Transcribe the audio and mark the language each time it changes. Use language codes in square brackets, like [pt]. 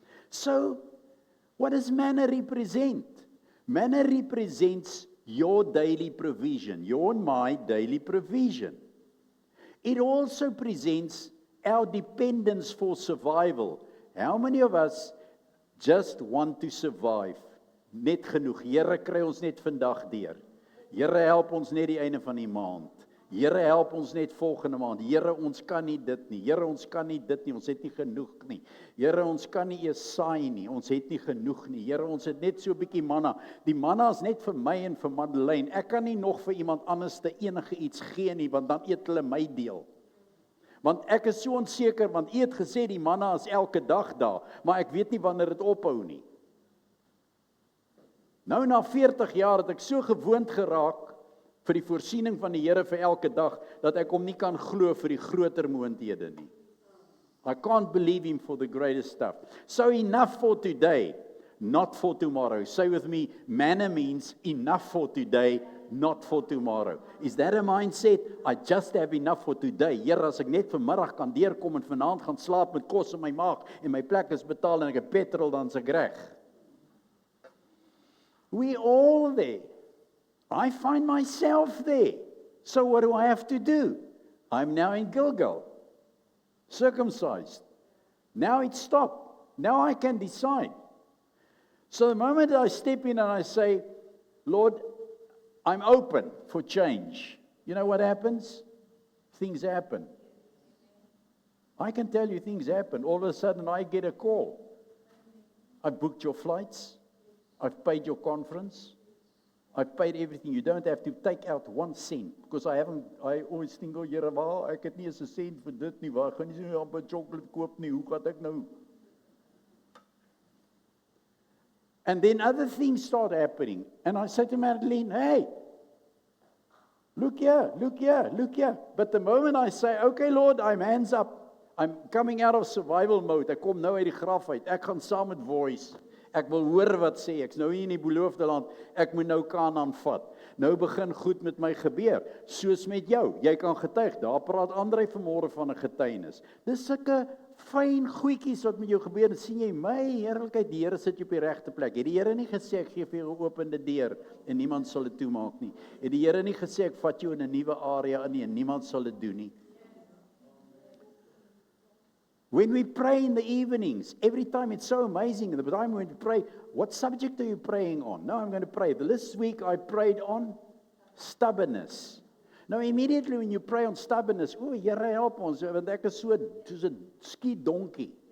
[en] So, what does manna represent? Manna represents your daily provision, your and my daily provision. It also presents our dependence for survival. How many of us just want to survive? [af] Net genoeg. Here kry ons net vandag deur. Here help ons net die einde van die maand. Here help ons net volgende maand. Here, ons kan nie dit nie. Here, ons kan nie dit nie. Ons het nie genoeg nie. Here, ons kan nie eers saai nie. Ons het nie genoeg nie. Here, ons het net so 'n bietjie manna. Die manna is net vir my en vir Madeleine. Ek kan nie nog vir iemand anders te enige iets gee nie, want dan eet hulle my deel. Want ek is so onseker, want U het gesê die manna is elke dag daar, maar ek weet nie wanneer dit ophou nie. Nou na 40 jaar het ek so gewoond geraak vir die voorsiening van die Here vir elke dag, dat ek hom nie kan glo vir die groter moondhede nie. [en] I can't believe him for the greatest stuff. So enough for today, not for tomorrow. Say with me, manna means enough for today, not for tomorrow. Is that a mindset? I just have enough for today. [af] Here, as ek net vanmiddag kan deurkom en vanaand gaan slaap met kos in my maag en my plek is betaal en ek het petrol, dan is ek reg. [en] We all there. I find myself there. So what do I have to do? I'm now in Gilgal, circumcised. Now it's stopped. Now I can decide. So the moment I step in and I say, Lord, I'm open for change. You know what happens? Things happen. I can tell you things happen. All of a sudden I get a call. I've booked your flights. I've paid your conference. I've paid everything. You don't have to take out 1 cent. Because I always think, oh, [af] Here, waar, ek het nie eens 'n sent vir dit nie. Waar gaan jy so 'n amper chocolate koop nie? Hoe gaan ek nou? [en] And then other things start happening. And I say to Madeleine, hey, look here, look here, look here. But the moment I say, okay, Lord, I'm hands up. I'm coming out of survival mode. [af] Ek kom nou uit die graf uit. Ek gaan saam met Voice. Ek wil hoor wat sê. Ek's nou hier in die beloofde land. Ek moet nou Kanaan vat. Nou begin goed met my gebeur. Soos met jou. Jy kan getuig. Daar praat Andrei vanmôre van 'n getuienis. Dis sulke fyn goedjies wat met jou gebeur. En sien jy, my heerlikheid, die Here sit jy op die regte plek. Het die Here nie gesê ek gee vir jou 'n geopende deur en niemand sal dit toemaak nie? Het die Here nie gesê ek vat jou in 'n nuwe area in nie en niemand sal dit doen nie? [en] When we pray in the evenings, every time it's so amazing. The time when we pray, what subject are you praying on? No, I'm going to pray. This week I prayed on stubbornness. Now immediately when you pray on stubbornness, [af] oh, Here help ons, want ek is soos 'n skiet donkie.